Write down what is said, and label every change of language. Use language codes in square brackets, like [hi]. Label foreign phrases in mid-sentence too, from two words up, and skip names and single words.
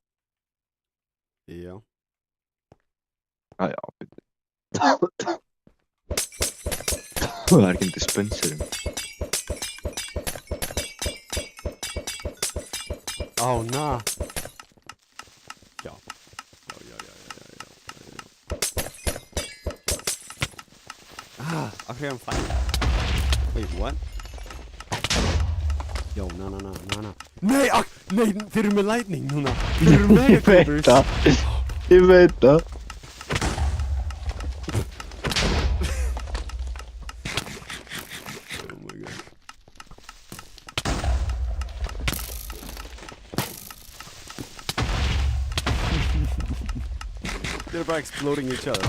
[is] Já. Já. Það er ekki dispenserum. Na. Já. [en] Okay, I'm fine. Wait, what? Jó, na. [is] Nei, þeir eru með lightning núna. Þeir eru með creepers. Ég veit það. [en] Oh my god. They're [is] bara [en] exploding each other.